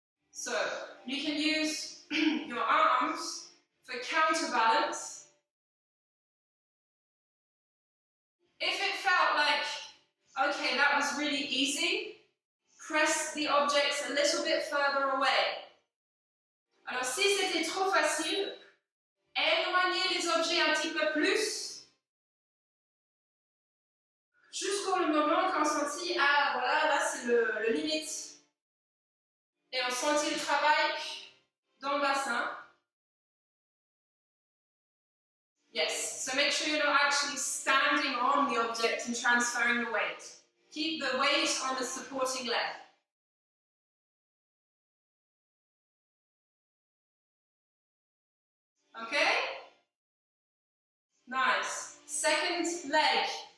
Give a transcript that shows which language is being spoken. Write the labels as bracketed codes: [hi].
[en] So, you can use your arms for counterbalance. If it felt like, okay, that was really easy, press the objects a little bit further away. [fr] Alors, si c'était trop facile, éloignez les objets un petit peu plus, jusqu'au moment qu'on sentit, ah voilà, là c'est le limite. Et on sentit le travail dans le bassin. [en] Yes, so make sure you're not actually standing on the object and transferring the weight. Keep the weight on the supporting leg. Okay? Nice. Second leg.